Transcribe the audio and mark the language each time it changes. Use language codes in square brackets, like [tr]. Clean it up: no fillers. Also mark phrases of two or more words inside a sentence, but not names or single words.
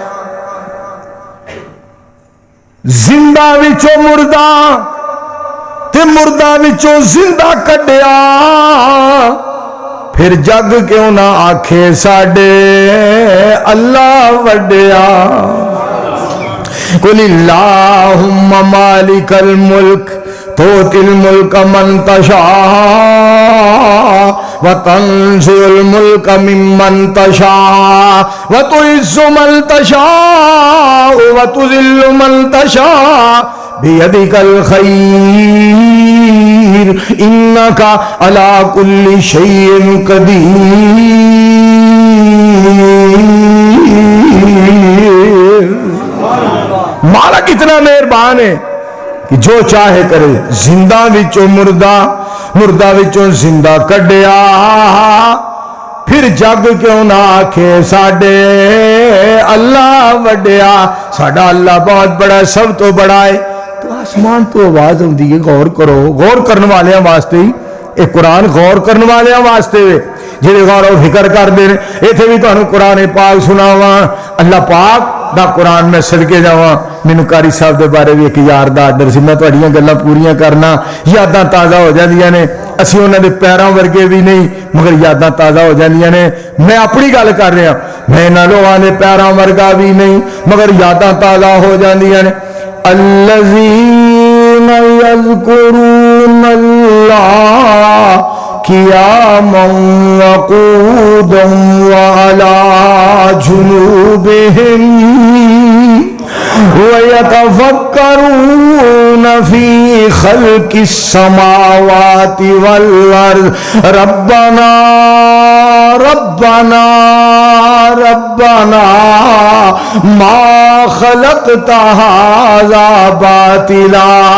[pa] زندہ وچوں مردہ تے مردہ وچوں زندہ کڈیا، پھر جگ کیوں نہ آکھے ساڈے اللہ وڈیا۔ [ar] قل اللہم مالک الملک تؤتی الملک من تشاء وتنزع الملک ممن تشاء وتعز من تشاء وتذل من تشاء بیدک الخیر انکا علی کل شیء قدیر۔ [pa] مالک اتنا مہربان ہے کہ جو چاہے کرے، زندہ وچوں مردہ، مردہ وچوں زندہ کڈیا، پھر جگ کیوں نہ آکھے ساڈے اللہ وڈیا۔ ساڈا اللہ بہت بڑا ہے، سب تو بڑا ہے۔ تو آسمان تو آواز ہوندی ہے، غور کرو، غور کرنے والے واسطے ہی اے قرآن غور کرنے والے واسطے جڑے غور و فکر کرتے ہیں. اتنے بھی تمہیں قرآن پاک سناواں. اللہ پاک دا قرآن میں صدقے جاواں. مینوں قاری صاحب دے بارے بھی ایک یار دا آرڈر سی, میں تہاڈیاں گلاں پوریاں کرنا, یاداں تازہ ہو جاندیاں نے. اسی انہاں دے پیراں ورگے بھی نہیں مگر یاداں تازہ ہو جاندیاں نے. میں اپنی گل کر رہا, میں انہاں لوگاں دے پیراں ورگا بھی نہیں مگر یاداں تازہ ہو جاندیاں نے. [ar] الذین یذکرون اللہ قیاما وقودا وعلی جنوبہم وَيَتَفَكَّرُونَ فِي خَلْقِ السَّمَاوَاتِ وَالْأَرْضِ رَبَّنَا رَبَّنَا رَبَّنَا مَا خَلَقْتَ هَذَا بَاطِلًا